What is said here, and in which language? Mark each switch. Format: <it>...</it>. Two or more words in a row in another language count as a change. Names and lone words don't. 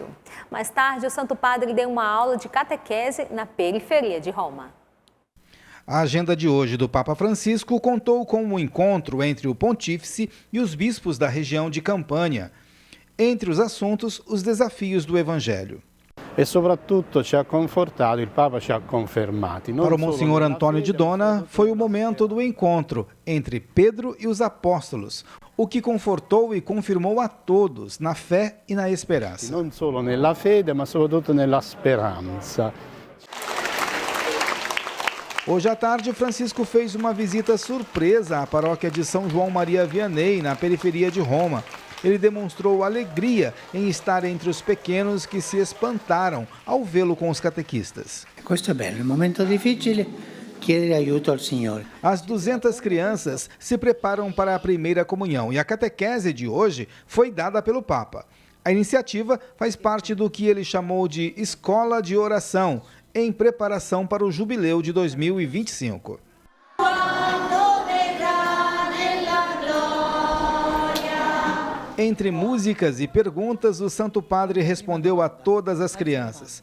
<pt>Mais tarde, o Santo Padre deu uma aula de catequese na periferia de Roma. A agenda de hoje do Papa Francisco contou com um encontro entre o pontífice e os bispos da região de Campânia. Entre os assuntos, os desafios do Evangelho.</pt> <it>E soprattutto ci ha confortato, il Papa ci ha confermati.</it> <pt>Para o Monsenhor Antônio de Dona, foi o momento do encontro entre Pedro e os apóstolos, o que confortou e confirmou a todos na fé e na esperança. Não só</pt> <it>nella fede, ma soprattutto nella speranza.</it> <pt>Hoje à tarde, Francisco fez uma visita surpresa à paróquia de São João Maria Vianney, na periferia de Roma. Ele demonstrou alegria em estar entre os pequenos que se espantaram ao vê-lo com os catequistas.</pt> <it>Questo è bello, in un momento difficile chiedere aiuto al Signore.</it> <pt>As 200 crianças se preparam para a primeira comunhão e a catequese de hoje foi dada pelo Papa. A iniciativa faz parte do que ele chamou de Escola de Oração, em preparação para o Jubileu de 2025. Entre músicas e perguntas, o Santo Padre respondeu a todas as crianças.</pt>